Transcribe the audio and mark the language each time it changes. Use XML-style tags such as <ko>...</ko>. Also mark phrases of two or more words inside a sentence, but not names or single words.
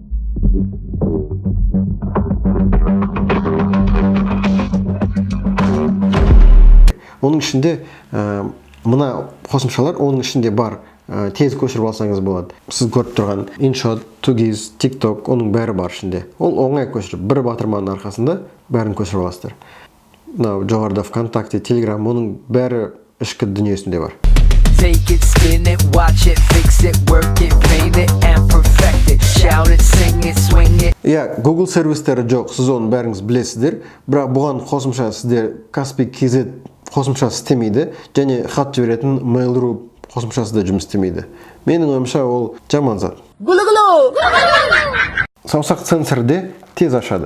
<kk>Оның ішінде мына қосымшалар оның ішінде бар. Тез көшіріп алсаңыз болады. Сіз көріп тұрған InShot, Tugiz, TikTok, оның бәрі бар ішінде. Ол оңай көшіріп, бір батырманың арқасында бәрін көшіріп аласыздар. Мынау жоғарыда ВКонтакте, Telegram, оның бәрі ішкі дүниесінде бар.</kk> <en>Take it, spin it, watch it, fix it, work it, paint it and perfect it. Shout it, sing it, swing it.</en> <kk>Google сервистері жоқ, сіз оның бәріңіз білесіздер. Бірақ бұған қосымша сіздер Kaspi.kz қосымшасы істемейді, және хат жіберетін Mail.ru қосымшасы да жұмыс істемейді. Менің ойымша ол жаман зат. Саусақ сенсорде тез ашады.</kk>